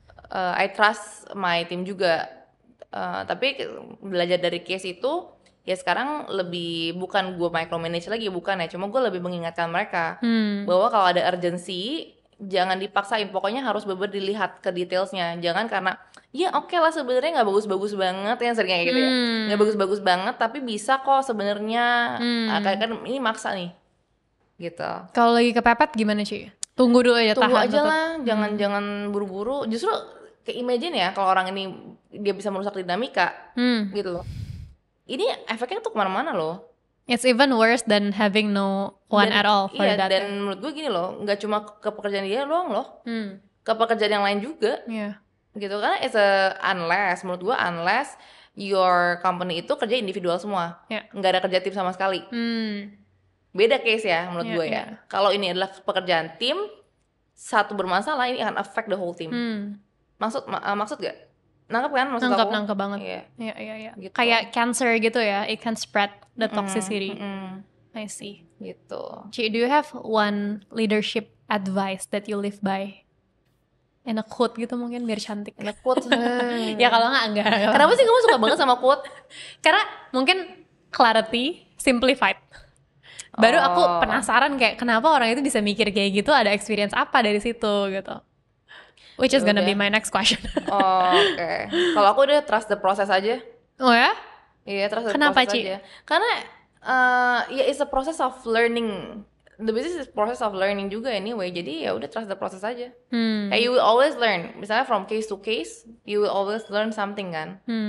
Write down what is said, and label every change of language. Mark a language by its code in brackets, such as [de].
[en] I trust my team [id] juga, tapi belajar dari case itu ya sekarang lebih bukan gue micromanage lagi, bukan ya, cuma gue lebih mengingatkan mereka bahwa kalau ada urgency jangan dipaksain, pokoknya harus bener-bener dilihat ke detailsnya, jangan karena ya oke lah sebenarnya nggak bagus-bagus banget yang sering kayak gitu ya, nggak bagus-bagus banget tapi bisa kok sebenarnya, kan ini maksa nih gitu. Kalau lagi kepepet gimana Ci? Tunggu dulu aja, tunggu tahan aja lah, jangan buru-buru. Justru kayak imagine ya kalau orang ini dia bisa merusak dinamika gitu loh, ini efeknya tuh kemana-mana loh. [en] It's even worse than having no one at all for that. [id] Dan menurut gue gini loh, nggak cuma ke pekerjaan dia doang loh, ke pekerjaan yang lain juga gitu. Karena menurut gue [en] unless your company [id] itu kerja individual semua, nggak ada kerja tim sama sekali, beda case ya menurut gue ya. Kalau ini adalah pekerjaan tim, satu bermasalah, ini akan [en] affect the whole team. [id] Maksud gak? Nangkep kan maksud aku? Nangkep banget. Iya. Gitu. Kayak [en] cancer gitu ya, it can spread the toxicity. I see. [id] Gitu. [en] Ci, do you have one leadership advice that you live by? [id] In a quote gitu mungkin biar cantik. [en] In a quote? [id] Ya kalau enggak. Kenapa sih kamu suka banget sama quote? Karena mungkin [en] clarity, simplified. [id] Baru aku penasaran kayak kenapa orang itu bisa mikir kayak gitu, ada experience apa dari situ gitu. [en] Which is gonna be my next question. [id] Oke. Kalau aku udah [en] trust the process [id] aja. Oh ya? [en] Iya, trust the [id] Kenapa, [en] process [id] Ci? aja. Karena ya [en] it's a process of learning. The business is process of learning juga anyway. [id] Jadi ya udah [en] trust the process aja. [id] Kayak [en] you will always learn. [id] Misalnya [en] from case to case, you will always learn something kan.